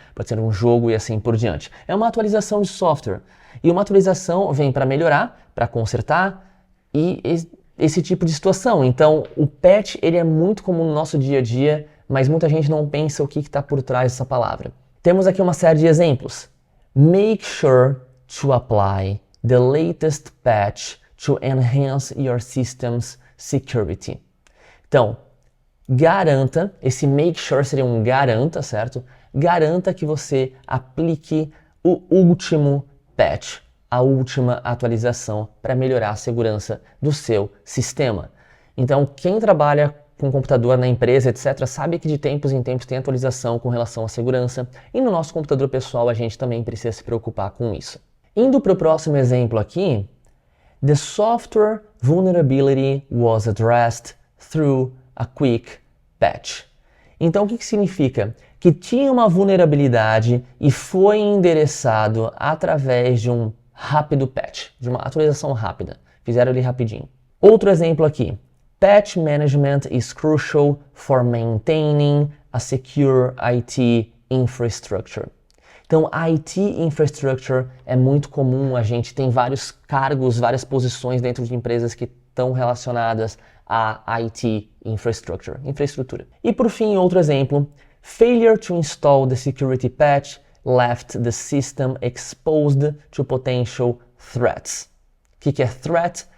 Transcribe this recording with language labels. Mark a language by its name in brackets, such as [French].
[Portuguese] Pode ser um jogo e assim por diante. É uma atualização de software. E uma atualização vem para melhorar, para consertar e esse tipo de situação. Então, o patch ele é muito comum no nosso dia a dia, mas muita gente não pensa o que está por trás dessa palavra. Temos aqui uma série de exemplos. [English] Make sure to apply the latest patch to enhance your system's security. [Portuguese] Então, garanta, esse make sure seria um garanta, certo? Garanta que você aplique o último patch, a última atualização para melhorar a segurança do seu sistema. Então, quem trabalha com computador na empresa, etc., sabe que de tempos em tempos tem atualização com relação à segurança e no nosso computador pessoal a gente também precisa se preocupar com isso. Indo para o próximo exemplo aqui, [English] the software vulnerability was addressed through a quick patch. [Portuguese] Então, o que significa? Que tinha uma vulnerabilidade e foi endereçado através de um rápido patch, de uma atualização rápida. Fizeram ali rapidinho. Outro exemplo aqui. [English] Patch management is crucial for maintaining a secure IT infrastructure. [Portuguese] Então, IT infrastructure é muito comum, a gente tem vários cargos, várias posições dentro de empresas que estão relacionadas a IT infrastructura. E por fim, outro exemplo, [English] failure to install the security patch left the system exposed to potential threats. [Portuguese] O que é threat?